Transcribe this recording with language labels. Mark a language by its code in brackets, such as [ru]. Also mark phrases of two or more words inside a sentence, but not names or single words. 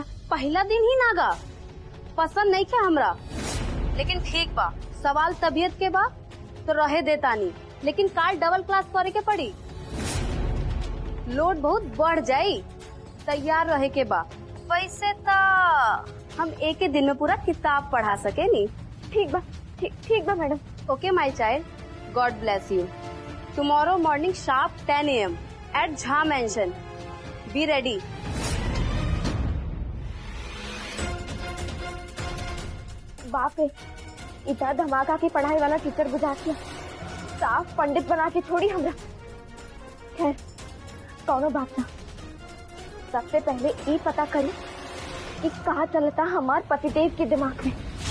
[bho] पहला दिन ही नागा पसंद नहीं खे हमरा, लेकिन ठीक बा, सवाल तबीयत के बा तो रहे देतानी, लेकिन काल [en] double class [bho] करे के पड़ी, लोड बहुत बढ़ जाई, तैयार रहे के बा। वैसे तो हम एक ही दिन में पूरा किताब पढ़ा सके नी। ठीक बा, ठीक बा मैडम। [en] Okay my child, God bless you. Tomorrow morning sharp 10 AM at Jha Mansion, be ready. [bho] बाप रे, इतना धमाका की पढ़ाई वाला टीचर बुझा के साफ पंडित बना के छोड़ी हमरा। खैर कौनो बात ना, सबसे पहले ये पता करी कि कहाँ चलता हमार पतिदेव के दिमाग में।